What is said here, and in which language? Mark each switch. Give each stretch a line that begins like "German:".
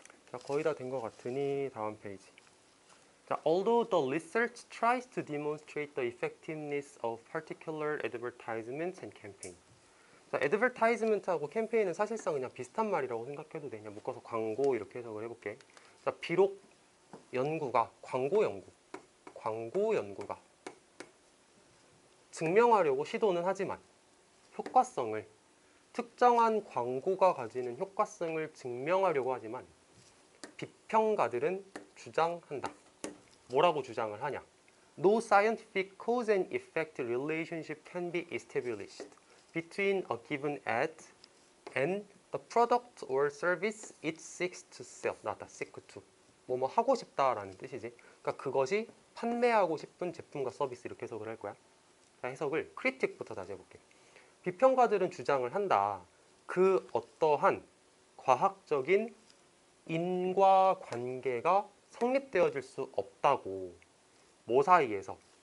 Korean: 자, 거의 다 된 것 같으니 다음 페이지.
English: 자, although the research tries to demonstrate the effectiveness of particular advertisements and campaign.
Korean: 자, advertisement하고 캠페인은 사실상 그냥 비슷한 말이라고 생각해도 되냐. 묶어서 광고 이렇게 해석을 해볼게. 자, 비록 연구가, 광고 연구가 증명하려고 시도는 하지만 효과성을, 특정한 광고가 가지는 효과성을 증명하려고 하지만 비평가들은 주장한다. 뭐라고 주장을 하냐?
English: No scientific cause and effect relationship can be established between a given ad and the product or service it seeks to sell.
Korean: 나다, seek to. 뭐뭐 하고 싶다라는 뜻이지. 그러니까 그것이 판매하고 싶은 제품과 서비스, 이렇게 해석을 할 거야. 자, 해석을 critic부터 다시 해볼게. 비평가들은 주장을 한다. 그 어떠한 과학적인 인과관계가 성립되어질 수 없다고. 뭐 사이에서?